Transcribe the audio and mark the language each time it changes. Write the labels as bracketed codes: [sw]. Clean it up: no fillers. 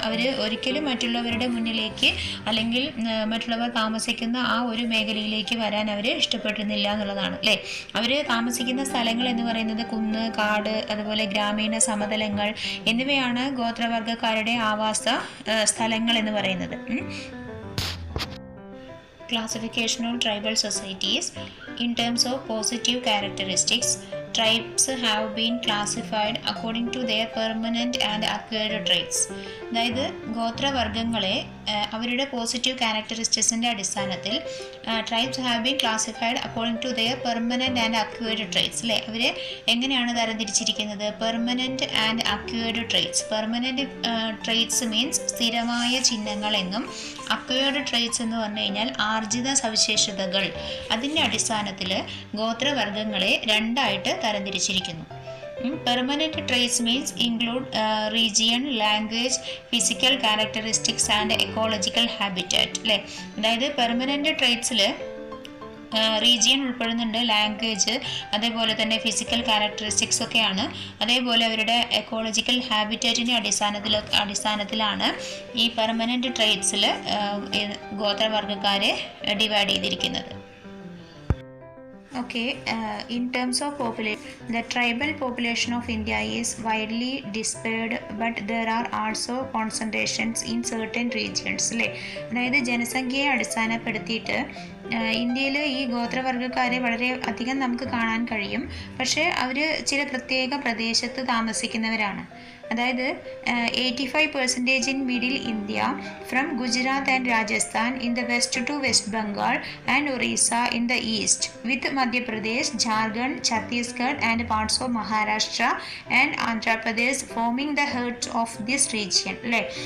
[ml] അവർ ഒരിക്കലും മറ്റുള്ളവരുടെ മുന്നിലേക്ക് അല്ലെങ്കിൽ മറ്റുള്ളവർ താമസിക്കുന്ന ആ ഒരു മേഖലയിലേക്ക് വരാൻ അവർ ഇഷ്ടപ്പെടുന്നില്ല എന്നുള്ളതാണ് അല്ലേ. അവർ താമസിക്കുന്ന സ്ഥലങ്ങൾ എന്ന് പറയുന്നത് കുന്ന്, കാട്, അതുപോലെ ഗ്രാമീണ സമതലങ്ങൾ എന്നിവയാണ് ഗോത്രവർഗ്ഗക്കാരുടെ ആവാസ സ്ഥലങ്ങൾ എന്ന് പറയുന്നത്. [en] Classification of tribal societies. In terms of positive characteristics, tribes have been classified according to their permanent and acquired traits. [ml] അതായത് ഗോത്രവർഗ്ഗങ്ങളെ അവരുടെ പോസിറ്റീവ് ക്യാരക്ടറിസ്റ്റിക്സിൻ്റെ അടിസ്ഥാനത്തിൽ [en] Tribes have been classified according to their permanent and acquired traits അല്ലേ. [ml] അവരെ എങ്ങനെയാണ് തരംതിരിച്ചിരിക്കുന്നത്? Permanent and acquired traits. Permanent traits means സ്ഥിരമായ ചിഹ്നങ്ങൾ എന്നും, acquired traits എന്ന് പറഞ്ഞു കഴിഞ്ഞാൽ ആർജിത സവിശേഷതകൾ. അതിൻ്റെ അടിസ്ഥാനത്തിൽ ഗോത്രവർഗ്ഗങ്ങളെ രണ്ടായിട്ട് തരംതിരിച്ചിരിക്കുന്നു. [en] Permanent traits means include region, language, physical characteristics and ecological habitat അല്ലേ. [ml] അതായത് പെർമനൻറ്റ് ട്രേറ്റ്സിൽ റീജിയൻ ഉൾപ്പെടുന്നുണ്ട്, ലാംഗ്വേജ്, അതേപോലെ തന്നെ ഫിസിക്കൽ ക്യാരക്ടറിസ്റ്റിക്സ് ഒക്കെയാണ്. അതേപോലെ അവരുടെ എക്കോളജിക്കൽ ഹാബിറ്റാറ്റിൻ്റെ അടിസ്ഥാനത്തിലാണ് ഈ പെർമനൻറ്റ് ട്രേറ്റ്സിൽ ഗോത്രവർഗ്ഗക്കാരെ ഡിവൈഡ് ചെയ്തിരിക്കുന്നത്. [en] Okay, in terms of population, the tribal population of India is widely dispersed, but there are also concentrations in certain regions അല്ലേ. [ml] അതായത് ജനസംഖ്യയെ അടിസ്ഥാനപ്പെടുത്തിയിട്ട് ഇന്ത്യയിൽ ഈ ഗോത്രവർഗ്ഗക്കാരെ വളരെ അധികം നമുക്ക് കാണാൻ കഴിയും. പക്ഷേ അവർ ചില പ്രത്യേക പ്രദേശത്ത് താമസിക്കുന്നവരാണ്. [en] അതായത് 85% in middle India, from Gujarat and Rajasthan in the west to west Bengal and Orissa in the east, with Madhya Pradesh, Jharkhand, Chhattisgarh and parts of Maharashtra and Andhra Pradesh forming the heart of this region അല്ലേ.